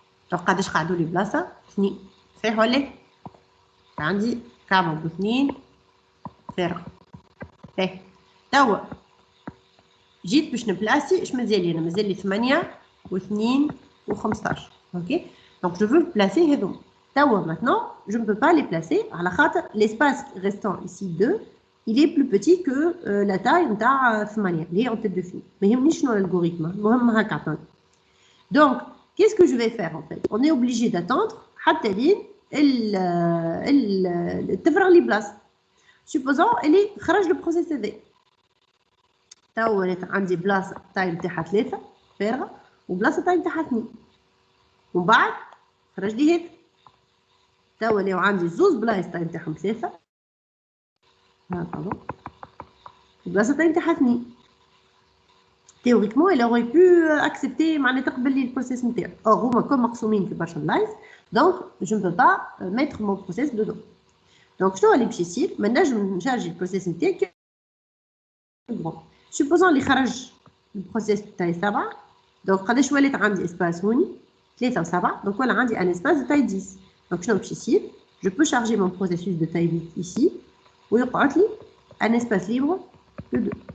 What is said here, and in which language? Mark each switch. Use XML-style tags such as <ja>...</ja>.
<ar>طب قداش قعدوا لي بلاصه 2 صحيح ولا عندي كعبه ب2 فارغه. ايه توا جيت باش نبلاسي اش مازال لي؟ انا مازال لي 8 و2 و15. اوكي دونك جو فو بلاسي هذوما.</ar> <fr>توا maintenant je ne peux pas les placer</fr> <ar>على خاطر</ar> <fr>l'espace restant ici 2 il est plus petit que la taille نتاع 8</fr> <ar>اللي هي</ar> <fr>en tête de file.</fr> <ar>ما يهمنيش شنو الالغوريثم المهم هكا عطاني.</ar> <fr>Donc qu'est-ce que je vais faire en fait? On est obligé d'attendre</fr> <ar>حتى لين تفرغ لي بلاصه. supposons اللي خرج البروسيس هذا توا ولات عندي بلاصه تايم تاعها 3 فارغه وبلاصه تايم تاعها 2 ومن بعد خرج لي هذا توا ولاو عندي زوز بلايص تايم تاعهم 3 pardon وبلاصه تايم تاعها 2.</ar> <fr>théoriquement il aurait pu accepter</fr> <ar>معناتها تقبل لي البروسيس نتاعو.</ar> <fr>or</fr> <ar>هما كون مقسومين في برشا بلايص</ar> <fr>donc je ne peux pas mettre mon process dedans.</fr> <ar>donc شنو اللي باش يصير؟ ما نجم نشارجي البروسيس نتاعي supposons اللي خرج البروسيس تاعي 7 دونك قداش ولات عندي اسباس هوني</ar> <fr>3 و7 donc voilà عندي un espace de taille 10 donc</fr> <ar>شنو باش يصير</ar> <fr>je peux charger mon processus de taille 8 ici ويقعد لي un espace libre de 2</fr>